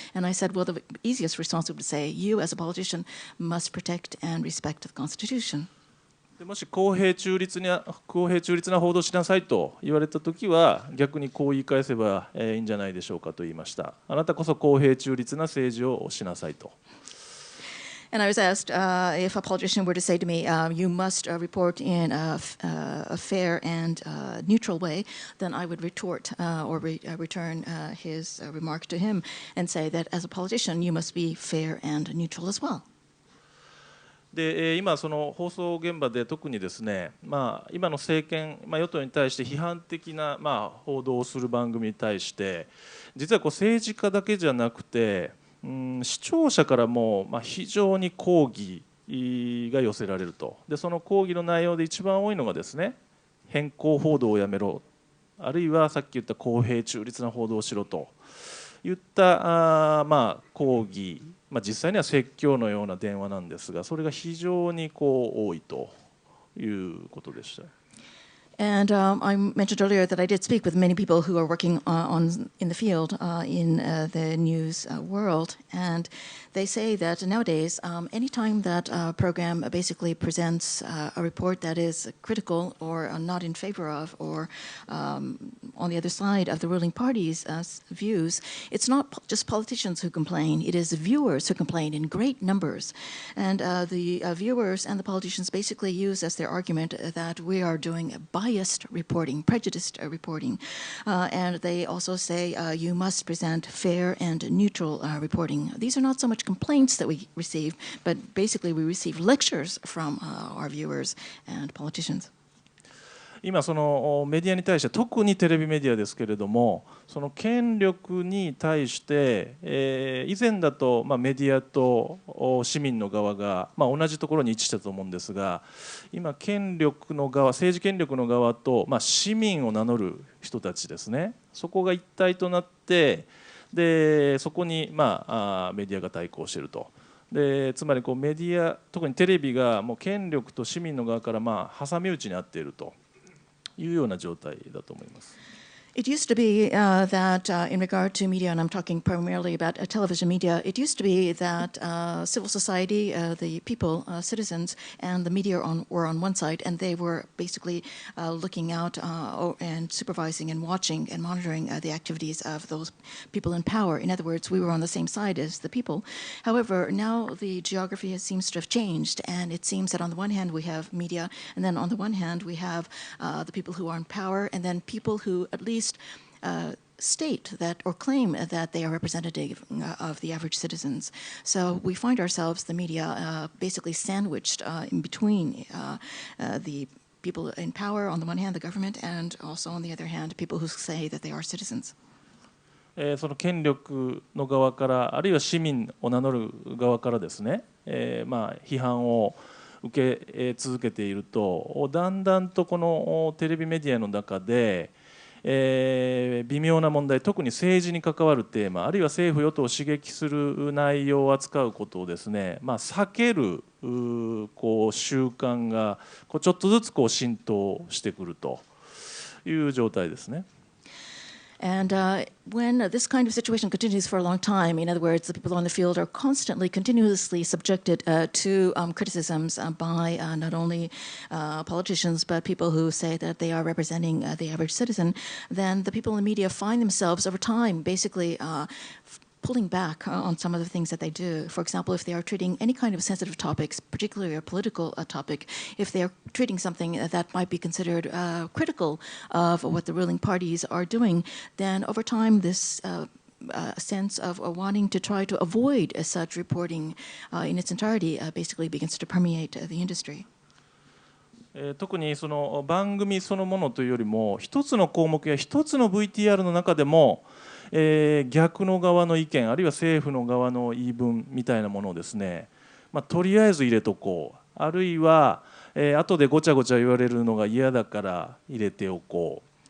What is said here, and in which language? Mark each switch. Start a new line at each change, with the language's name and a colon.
English: And I said, well, the easiest response would be to say, you as a politician must protect and respect the Constitution.
Japanese: もし公平中立な報道をしなさいと言われたときは逆にこう言い返せばいいんじゃないでしょうかと言いました。あなたこそ公平中立な政治をしなさいと。
English: And I was asked if a politician were to say to me, you must report in a fair and neutral way, then I would retort or return his remark to him and say that as a politician, you must be fair and neutral as well.
Japanese: で今、その放送現場で特にですね、今の政権、与党に対して批判的な、報道をする番組に対して、実は政治家だけじゃなくて、視聴者からも非常に抗議が寄せられると。でその抗議の内容で一番多いのがですね、偏向報道をやめろ、あるいはさっき言った公平中立な報道をしろといった抗議、実際には説教のような電話なんですが、それが非常に多いということでした。
English: And I mentioned earlier that I did speak with many people who are working in the field in the news world, and they say that nowadays, anytime that a program basically presents a report that is critical or not in favor of, or on the other side of the ruling party's views, it's not just politicians who complain, it is viewers who complain in great numbers. And the viewers and the politicians basically use as their argument that we are doing biased reporting, prejudiced reporting. And they also say you must present fair and neutral reporting. These are not so much complaints that we receive, but basically we receive lectures from our viewers and politicians.
Japanese: 今そのメディアに対して、特にテレビメディアですけれども、その権力に対して、以前だとメディアと市民の側が同じところに位置したと思うんですが、今権力の側、政治権力の側と市民を名乗る人たちですね、そこが一体となって、でそこにメディアが対抗していると。でつまりメディア、特にテレビがもう権力と市民の側から挟み撃ちにあっているというような状態だと思います。
English: It used to be that in regard to media, and I'm talking primarily about television media, it used to be that civil society, the people, citizens, and the media were on one side, and they were basically looking out and supervising and watching and monitoring the activities of those people in power. In other words, we were on the same side as the people. However, now the geography seems to have changed, and it seems that on the one hand we have media, and then on the one hand we have the people who are in power, and then people who at least state that or claim that they are representative of the average citizens. So we find ourselves, the media, basically sandwiched in between the people in power on the one hand, the government, and also on the other hand, people who say that they are citizens.
Japanese: その権力の側から、あるいは市民を名乗る側からですね、批判を受け続けていると、だんだんとこのテレビメディアの中で微妙な問題、特に政治に関わるテーマ、あるいは政府与党を刺激する内容を扱うことをですね、避ける習慣がちょっとずつ浸透してくるという状態ですね。
English: And when this kind of situation continues for a long time, in other words, the people on the field are continuously subjected to criticisms by not only politicians, but people who say that they are representing the average citizen, then the people in the media find themselves over time basically pulling back on some of the things that they do. For example, if they are treating any kind of sensitive topics, particularly a political topic, if they are treating something that might be considered critical of what the ruling parties are doing, then over time this sense of wanting to try to avoid such reporting in its entirety basically begins to permeate the industry.
Japanese: 特にその番組そのものというよりも、一つの項目や一つの VTR の中でも逆の側の意見、あるいは政府の側の言い分みたいなものをですね、とりあえず入れとこう、あるいは後でごちゃごちゃ言われるのが嫌だから入れておこう、